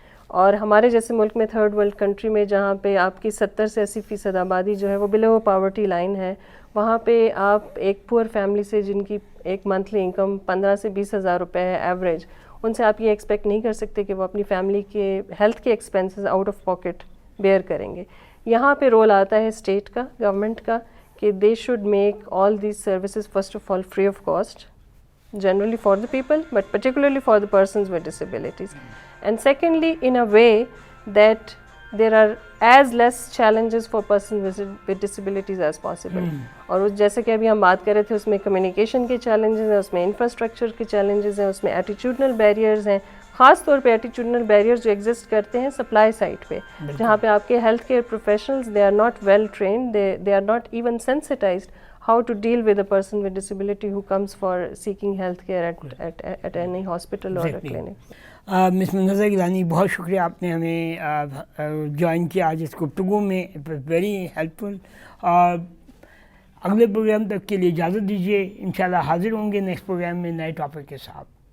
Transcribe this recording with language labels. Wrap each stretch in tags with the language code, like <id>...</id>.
<ur>اور ہمارے جیسے ملک میں تھرڈ ورلڈ کنٹری میں جہاں پہ آپ کی 70 سے 80% آبادی جو ہے وہ بلو پاورٹی لائن ہے, وہاں پہ آپ ایک پور فیملی سے جن کی ایک منتھلی انکم 15 سے 20 ہزار روپے ہے ایوریج, ان سے آپ یہ ایکسپیکٹ نہیں کر سکتے کہ وہ اپنی فیملی کے ہیلتھ کے expenses out of pocket beer کریں گے. یہاں پہ رول آتا ہے اسٹیٹ کا, گورنمنٹ کا, کہ</ur> <en>they should make all these services first of all free of cost, generally for the people, but particularly for the persons with disabilities. And secondly, in a way that there are as less challenges for persons with disabilities as possible.</en> <ur>اور جیسے کہ ابھی ہم بات کر رہے تھے اس میں کمیونیکیشن کے چیلنجز ہیں, اس میں انفراسٹرکچر کے چیلنجز ہیں, اس میں ایٹیٹیوڈنل بیریئرز ہیں, خاص طور پہ ایٹیٹیوڈنل بیریئرز جو ایگزسٹ کرتے ہیں سپلائی سائڈ پہ, جہاں پہ آپ کے health care professionals</ur> <en>They are not well trained, they are not even sensitized how to deal with a person with disability who comes for seeking health care at any hospital or a clinic.</en> <ur>Miss Munazza Gillani, بہت شکریہ آپ نے ہمیں join کیا آج اس گفتگو میں.</ur> <en>Very helpful.</en> <ur>اور اگلے پروگرام تک کے لیے اجازت دیجیے. انشاءاللہ حاضر ہوں گے نیکسٹ پروگرام میں نئے ٹاپک کے ساتھ.</ur>